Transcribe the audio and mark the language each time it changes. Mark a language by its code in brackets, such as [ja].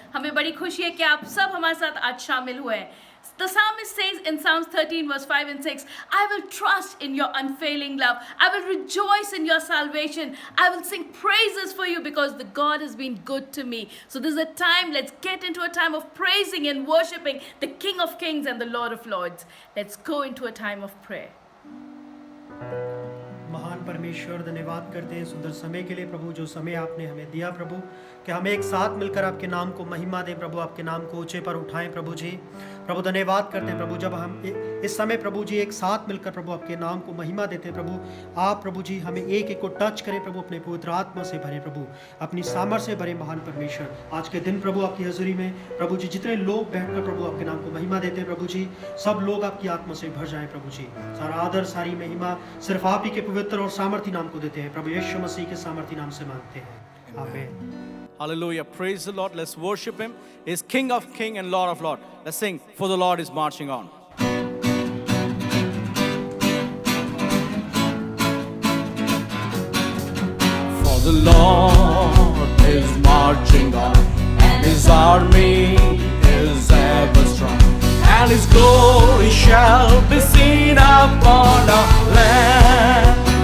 [hi] हमें बड़ी खुशी है कि आप सब हमारे साथ आज शामिल हुए हैं. [en] The psalmist says in Psalms 13 verse 5 and 6, I will trust in your unfailing love. I will rejoice in your salvation. I will sing praises for you because the God has been good to me. So this is a time, let's get into a time of praising and worshiping the King of Kings and the Lord of Lords. Let's go into a time of prayer. [hi] महान परमेश्वर, धन्यवाद करते हैं सुंदर समय के लिए प्रभु, जो समय आपने हमें दिया प्रभु, कि हम एक साथ मिलकर आपके नाम को महिमा दें प्रभु, आपके नाम को ऊंचे पर उठाएं प्रभु जी. प्रभु धन्यवाद करते हैं प्रभु, जब हम इस समय प्रभु जी एक साथ मिलकर प्रभु आपके नाम को महिमा देते हैं प्रभु, आप प्रभु जी हमें एक एक को टच करें प्रभु, अपने पवित्र आत्मा से भरे प्रभु, अपनी सामर्थ से भरे महान परमेश्वर. आज के दिन प्रभु आपकी हजूरी में प्रभु जी जितने लोग बैठकर प्रभु आपके नाम को महिमा देते हैं प्रभु जी, सब लोग आपकी आत्मा से भर जाएं प्रभु जी. सारा आदर सारी महिमा सिर्फ आप ही के पवित्र और सामर्थी नाम को देते हैं प्रभु, यीशु मसीह के सामर्थी नाम से मांगते हैं, आमीन. [en] Hallelujah. Praise the Lord. Let's worship Him. He's King of Kings and Lord of Lords. Let's sing, For the Lord is marching on. For the Lord is marching on, and His army is ever strong, and His glory shall be seen upon our land.